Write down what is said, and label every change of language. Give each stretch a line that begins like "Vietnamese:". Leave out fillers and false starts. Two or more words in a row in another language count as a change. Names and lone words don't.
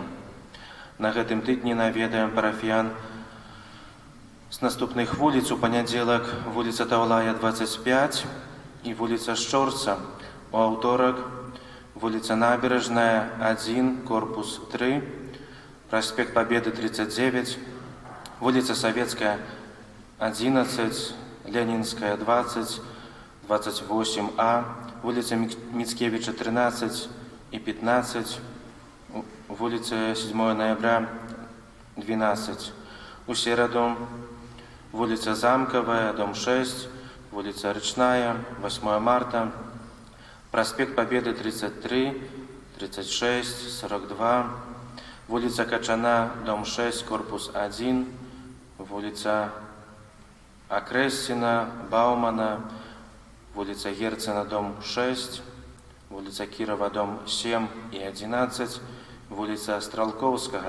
Belarusian: На гэтым тыдні наведаем парафіян з наступных вуліц. У панядзелак вуліца Таўлая, 25 і вуліца Шчорца. У аўторак вуліца Набережная, 1, корпус 3, праспект Пабеды, 39, вуліца Савецкая, 11,
Russian: Ленинская, 20, 28А, улица Мицкевича, 13 и 15, улица 7 ноября, 12.
Belarusian: У середу
Russian: улица Замковая, дом 6, улица Речная, 8 марта, проспект Победы, 33, 36, 42, улица Качана, дом 6, корпус 1, улица Окрестина, Баумана, улица Герцена, дом 6, улица Кирова, дом 7 и 11, улица Стрелковского.